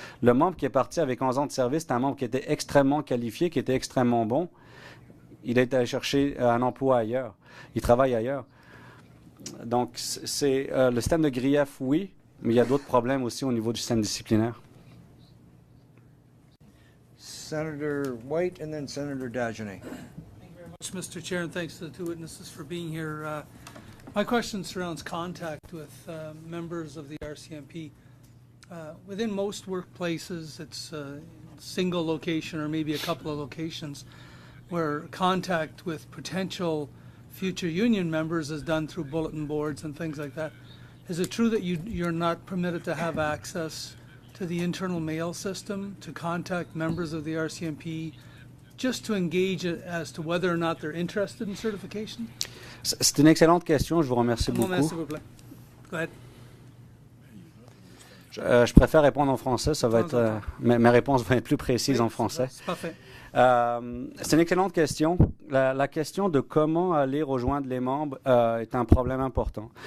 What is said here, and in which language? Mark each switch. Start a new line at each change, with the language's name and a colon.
French: Le membre qui est parti avec 11 ans de service, c'est un membre qui était extrêmement qualifié, qui était extrêmement bon. Il est allé chercher un emploi ailleurs. Il travaille ailleurs. Donc, c'est le système de grief, oui, mais il y a d'autres problèmes aussi au niveau du système disciplinaire.
English: Senator White and then Senator Dagenet. Thank you very much, Mr. Chair, and thanks to the 2 witnesses for being here. My question surrounds contact with members of the RCMP. Within most workplaces, it's a single location or maybe a couple of locations where contact with potential future union members is done through bulletin boards and things like that. Is it true that you're not permitted to have access to the internal mail system to contact members of the RCMP just to engage as to whether or not they're interested in certification?
French: C'est une excellente question. Je vous remercie beaucoup. S'il vous plaît.
English: Go ahead.
French: Je préfère répondre en français. Ça va être, mes réponses vont être plus précises en français. C'est parfait. C'est une excellente question. La question de comment aller rejoindre les membres est un problème important.